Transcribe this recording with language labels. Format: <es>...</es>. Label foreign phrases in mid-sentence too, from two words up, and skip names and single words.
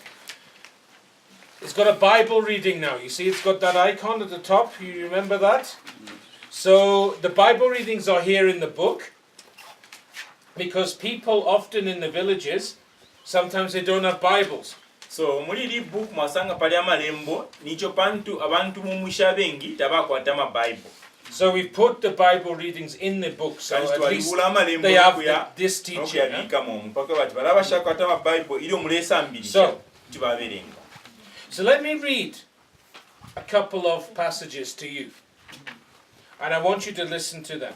<en>It's got a Bible reading now. You see, it's got that icon at the top. You remember that? So the Bible readings are here in the book. Because people often in the villages, sometimes they don't have Bibles.</en> <bem>So muri book masanga pali amalembo nicho pantu abantu mumusha bengi tabakwata Bible.</bem> <en>So we put the Bible readings in the book, so at least they have this teaching. So let me read a couple of passages to you, and I want you to listen to them.</en>